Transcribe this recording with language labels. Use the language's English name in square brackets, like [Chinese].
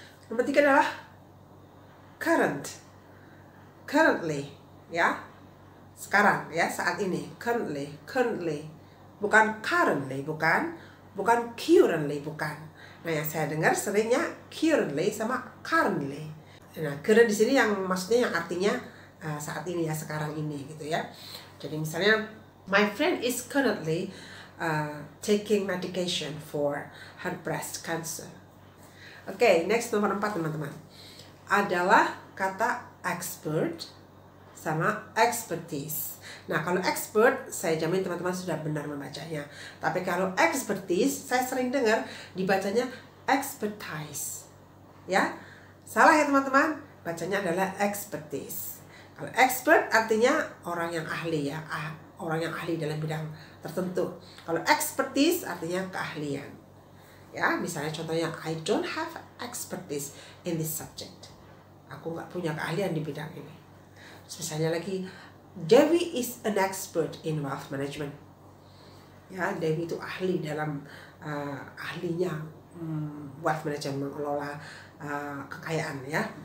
[Indonesian] Nomor 3 adalah currently ya, sekarang ya, saat ini. Currently, bukan currently, bukan currently, bukan. Nah, yang saya dengar seringnya currently sama currently. Nah, current di sini yang maksudnya yang artinya saat ini ya, sekarang ini gitu ya. Jadi misalnya, [English] my friend is currently taking medication for her breast cancer. [Indonesian] Oke, next, nomor 4 teman-teman, adalah kata expert sama expertise. Nah, kalau expert saya jamin teman-teman sudah benar membacanya. Tapi kalau expertise saya sering dengar dibacanya expertise. Ya, salah ya teman-teman, bacanya adalah expertise. Kalau expert artinya orang yang ahli ya, orang yang ahli dalam bidang tertentu. Kalau expertise artinya keahlian. Ya, misalnya contohnya, [English] I don't have expertise in this subject. [Indonesian] Aku nggak punya keahlian di bidang ini. Terus misalnya lagi, [English] Dewi is an expert in wealth management. [Indonesian] Ya, Dewi itu ahli dalam ahlinya wealth management, mengelola kekayaan ya.